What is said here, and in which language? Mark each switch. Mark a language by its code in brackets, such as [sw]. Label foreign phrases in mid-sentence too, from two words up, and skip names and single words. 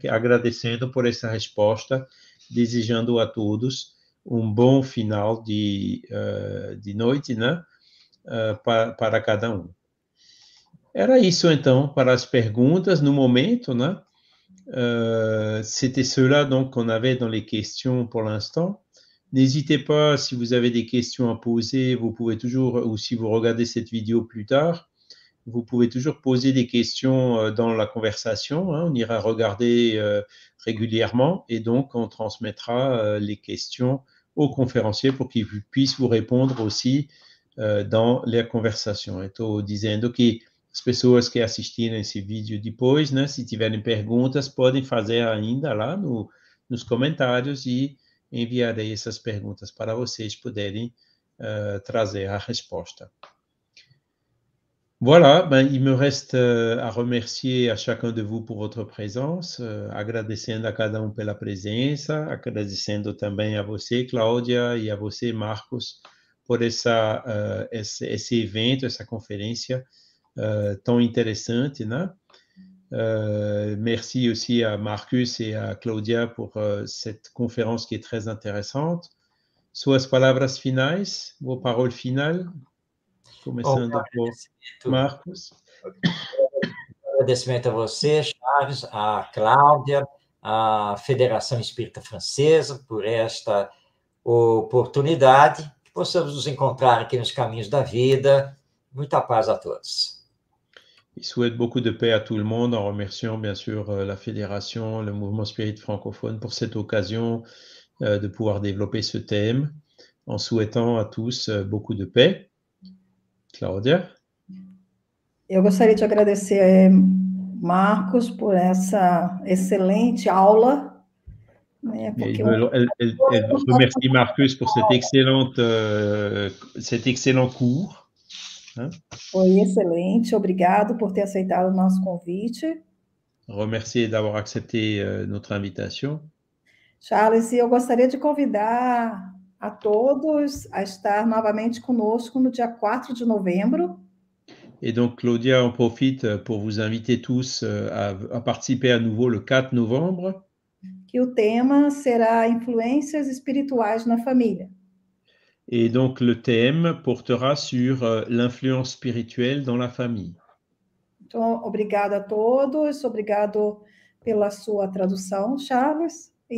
[pt] Agradecendo por essa resposta, desejando a todos um bom final de noite, né? Para cada um. Era isso, então, para as perguntas no momento, né? [fr] C'était cela donc qu'on avait dans les questions pour l'instant. N'hésitez pas, si vous avez des questions à poser, vous pouvez toujours, ou si vous regardez cette vidéo plus tard, vous pouvez toujours poser des questions dans la conversation. Hein, on ira regarder régulièrement et donc on transmettra les questions aux conférenciers pour qu'ils puissent vous répondre aussi dans la conversation. [pt] Estou dizendo que as pessoas que assistirem esse vídeo depois, né, se tiverem perguntas, podem fazer ainda lá nos comentários e enviarei essas perguntas para vocês poderem trazer a resposta. [fr] Voilà, ben, il me reste a remercier a chacun de vous por votre présence, [pt] agradecendo a cada um pela presença, agradecendo também a você, Cláudia, e a você, Marcos, por esse evento, essa conferência tão interessante, né? [fr] Merci aussi à Marcus et à Claudia pour cette conférence qui est très intéressante. [pt] Suas palavras finais, [fr] vos paroles finales, [pt] começando por Marcos. Agradecimento a você, Chaves, a Cláudia, a Federação Espírita Francesa, por esta oportunidade, que possamos nos encontrar aqui nos caminhos da vida. Muita paz a todos. [fr] Il souhaite beaucoup de paix à tout le monde en remerciant bien sûr la Fédération, le Mouvement Spirit francophone pour cette occasion de pouvoir développer ce thème, en souhaitant à tous beaucoup de paix. Claudia? [pt] Eu gostaria de agradecer Marcos por essa excelente aula. Né, [fr] elle remercie Marcus pour cet excellent cours. Hein? [pt] Foi excelente, obrigado por ter aceitado o nosso convite. [fr] Remercier d'avoir accepté notre invitation. Charles, [pt] e eu gostaria de convidar a todos a estar novamente conosco no dia 4 de novembro. [fr] Et donc, Claudia en profite pour vous inviter tous à participer à nouveau le 4 novembre. [pt] Que o tema será influências espirituais na família. [fr] Et donc, le thème portera sur l'influence spirituelle dans la famille. [pt] Então, obrigado a todos, obrigado pela sua tradução, Charles, e